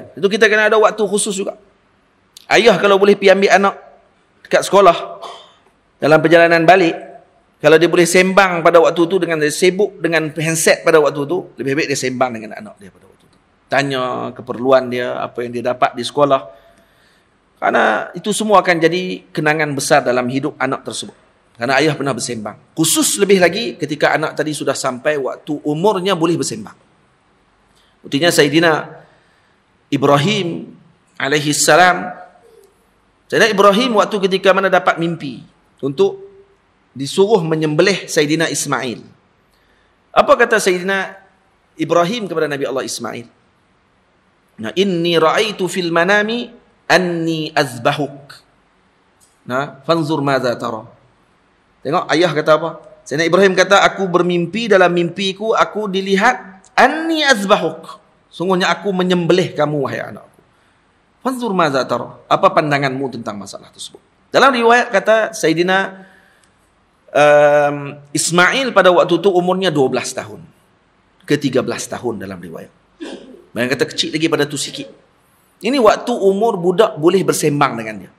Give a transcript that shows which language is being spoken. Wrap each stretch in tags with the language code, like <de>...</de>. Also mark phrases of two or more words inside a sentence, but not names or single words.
<ms>Itu kita kena ada waktu khusus juga. Ayah kalau boleh pergi ambil anak dekat sekolah, dalam perjalanan balik, kalau dia boleh sembang pada waktu tu, dengan dia sibuk dengan handset pada waktu tu, lebih baik dia sembang dengan anak dia pada waktu tu. Tanya keperluan dia, apa yang dia dapat di sekolah. Karena itu semua akan jadi kenangan besar dalam hidup anak tersebut. Karena ayah pernah bersembang. Khusus lebih lagi ketika anak tadi sudah sampai waktu umurnya boleh bersembang. Buktinya Sayyidina Ibrahim</ms> <ar>عليه السلام.</ar> <ms>Sayyidina Ibrahim waktu ketika mana dapat mimpi untuk disuruh menyembelih Sayyidina Ismail. Apa kata Sayyidina Ibrahim kepada Nabi Allah Ismail? Nah,</ms> <ar>إني رأيت في المنام أني أذبحك. Nah, فانظر ماذا ترى.</ar> <ms>Tengok ayah kata apa? Sayyidina Ibrahim kata, aku bermimpi, dalam mimpiku aku dilihat</ms> <ar>أني أذبحك.</ar> <ms>Sungguhnya aku menyembelih kamu wahai anakku.</ms> <ar>فانظر ماذا ترى.</ar> <ms>Apa pandanganmu tentang masalah tersebut? Dalam riwayat kata Sayyidina Ismail pada waktu itu umurnya 12 tahun. Ke 13 tahun dalam riwayat. Mereka kata kecil lagi pada tu sikit. Ini waktu umur budak boleh bersembang dengan dia.</ms>